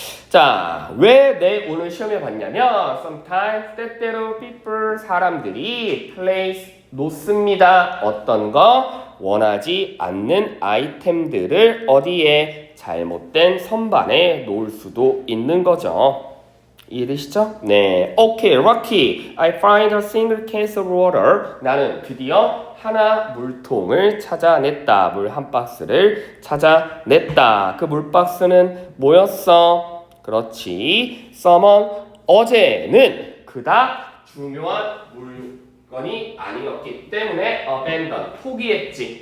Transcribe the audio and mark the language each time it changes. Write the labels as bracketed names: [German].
[Korean] 자, 왜 내 운을 시험해 봤냐면 sometimes 때때로 people 사람들이 place 놓습니다. 어떤 거? 원하지 않는 아이템들을 어디에? 잘못된 선반에 놓을 수도 있는 거죠. 이해되시죠? 네. [English] Okay, Rocky. I find a single case of water. [Korean] 나는 드디어 하나 물통을 찾아냈다. 물 한 박스를 찾아냈다. 그 물박스는 뭐였어? 그렇지. someone 어제는 그닥 중요한 물건이 아니었기 때문에 abandon 포기했지.